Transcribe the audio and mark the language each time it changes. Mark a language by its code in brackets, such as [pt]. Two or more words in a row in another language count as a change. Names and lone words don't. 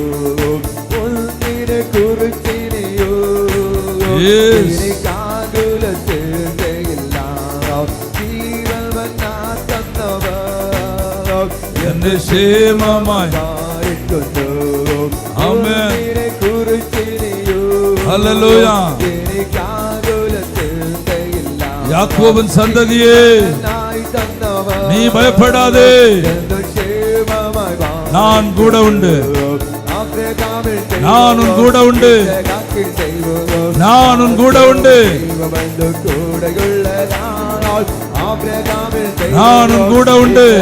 [ml] ഒന്നിനെ കുറിച്ചിനെയോ കാകുലത്തില്ല, ജീവൻ തന്നവർ എന്നെ ക്ഷേമമായി ഒന്നിനെ കുറിച്ചിനെയോ. ഹല്ലേലൂയ. [ta] யாக்கோபின் சந்ததியே, நீ பயப்படாதே, நான் கூட உண்டு. நானும் கூட உண்டு, நானும் கூட உண்டு, நானும் கூட உண்டு.